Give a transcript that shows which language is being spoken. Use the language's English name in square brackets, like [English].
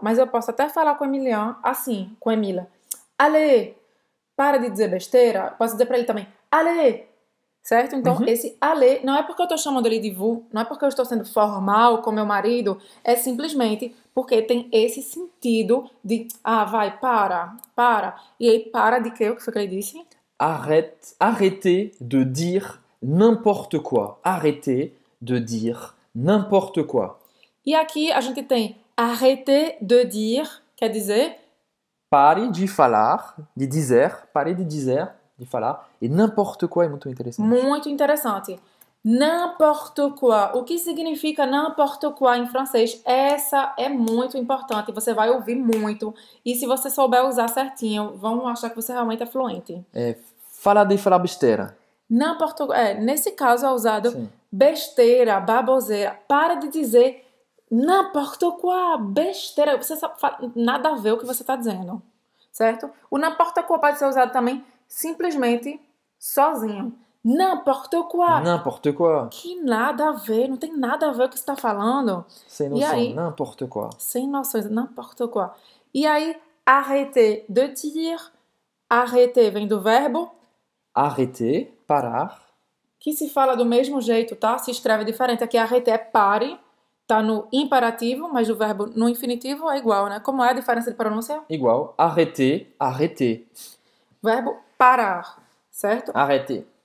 [Portuguese] Mas eu posso até falar com o Emilian assim, com a Emília. Allez, para de dizer besteira. Posso dizer para ele também, allez. Certo? Então, esse aller, não é porque eu estou chamando ele de vous, não é porque eu estou sendo formal com meu marido, é simplesmente porque tem esse sentido de, vai, para. E aí, para de quê? O que foi que ele disse? [French] Arrêtez de dire n'importe quoi. Arrêtez de dire n'importe quoi. [Portuguese] E aqui a gente tem arrêter de dire, quer dizer... Pare de falar, de dizer, pare de dizer, de falar, e n'importe quoi é muito interessante. Muito interessante. N'importe quoi. O que significa n'importe quoi em francês? Essa é muito importante. Você vai ouvir muito. E se você souber usar certinho, vão achar que você realmente é fluente. Falar de falar besteira. [French] N'importe quoi. [Portuguese] Nesse caso é usado besteira, baboseira. Para de dizer n'importe quoi, besteira. Você sabe, nada a ver o que você está dizendo. Certo? O n'importe quoi pode ser usado também simplesmente sozinho. [French] N'importe quoi. N'importe quoi. [Portuguese] Que nada a ver, não tem nada a ver o que você está falando. Sem noção, n'importe quoi. Sem noções, n'importe quoi. E aí, arrêter de dire. Arrêter vem do verbo... Arrêter, parar. que se fala do mesmo jeito, tá? Se escreve diferente. Aqui arrêter é pare, tá no imperativo, mas o verbo no infinitivo é igual, né? Como é a diferença de pronúncia? Igual. Arrêter, arrêter. Verbo parar, certo? [French] Arrêter.